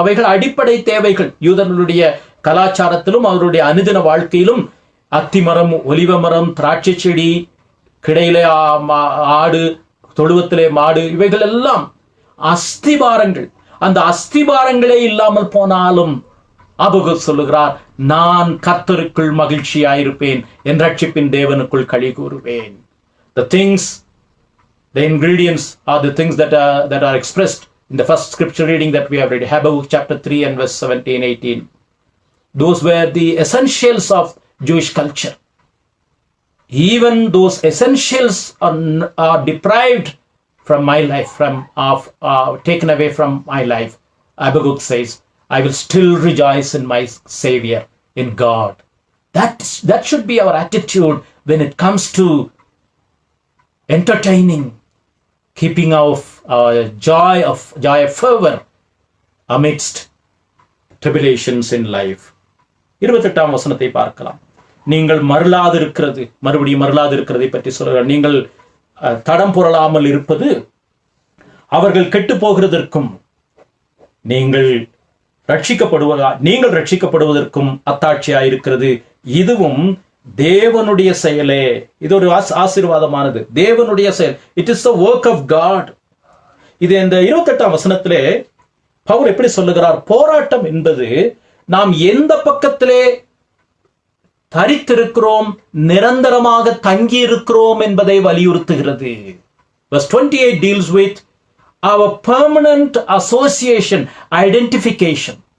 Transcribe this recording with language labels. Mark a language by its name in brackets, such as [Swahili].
[Tamil] அவைகள் அடிப்படை தேவைகள். யூதர்களுடைய கலாச்சாரத்திலும் அவருடைய அனுதின வாழ்க்கையிலும் அத்திமரம், ஒலிவ மரம், திராட்சை செடி, கிடையிலே ஆடு, தொழுவத்திலே மாடு, இவைகள் எல்லாம் அஸ்திபாரங்கள். அந்த அஸ்திபாரங்களே இல்லாமல் போனாலும் ஆபகுக் சொல்லுகிறார், நான் கர்த்தருக்குள் மகிழ்ச்சியாயிருப்பேன், என் ரட்சிப்பின் தேவனுக்குள் களி கூறுவேன். [English] The things, the ingredients are the things that are expressed in the first scripture reading that we have read, Habakkuk chapter 3 and verse 17-18. Those were the essentials of Jewish culture. Even those essentials are deprived from my life, taken away from my life. Habakkuk says, I will still rejoice in my Savior, in God. That should be our attitude when it comes to entertaining, keeping our joy of fervor amidst tribulations in life. [Tamil] 28ஆம் வசனத்தை பார்க்கலாம். நீங்கள் மருளாது இருக்கிறது, மறுபடியும் மருளாது இருக்கிறதை பற்றி சொல்கிறார். நீங்கள் தடம் புரளாமல் இருப்பது அவர்கள் கெட்டு போகிறதற்கும் நீங்கள் ரட்சிக்கப்படுவதற்கும் அத்தாட்சியாயிருக்கிறது. இதுவும் தேவனுடைய செயலே. இது ஒரு ஆசீர்வாதமானது, தேவனுடைய செயல். [English] It is the work of God. [Tamil] இது இந்த 28ஆம் வசனத்திலே பவுல் எப்படி சொல்லுகிறார்? போராட்டம் என்பது நாம் எந்த பக்கத்திலே தரித்திருக்கிறோம், நிரந்தரமாக தங்கி இருக்கிறோம் என்பதை வலியுறுத்துகிறது. [English] Verse 28 deals with our permanent association, identification.